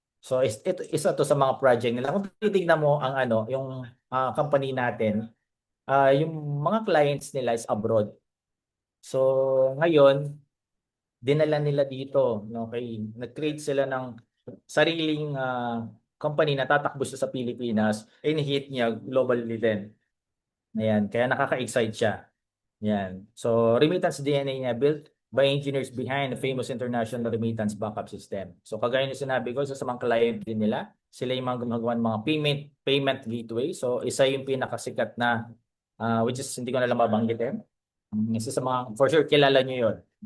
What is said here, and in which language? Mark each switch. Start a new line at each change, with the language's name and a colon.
Filipino: So ito isa to sa mga project nila. Kung titingnan mo ang yung company natin, yung mga clients nila is abroad. So ngayon, dinala nila dito, no? Okay, nag-create sila ng sariling company na tatakbo siya sa Pilipinas, in-hit niya globally din. Ayan, kaya nakaka-excite siya. Ayan.
English: So, remittance DNA
Filipino: niya
English: built by engineers behind the famous international remittance backup system.
Filipino: So, kagaya ng sinabi ko, sa mga client din nila, sila yung mga gumagawa ng mga payment gateway. So, isa yung pinakasikat na,
English: which is
Filipino: hindi ko na lang mabanggitin. Isa sa mga,
English: for sure,
Filipino: kilala nyo yun.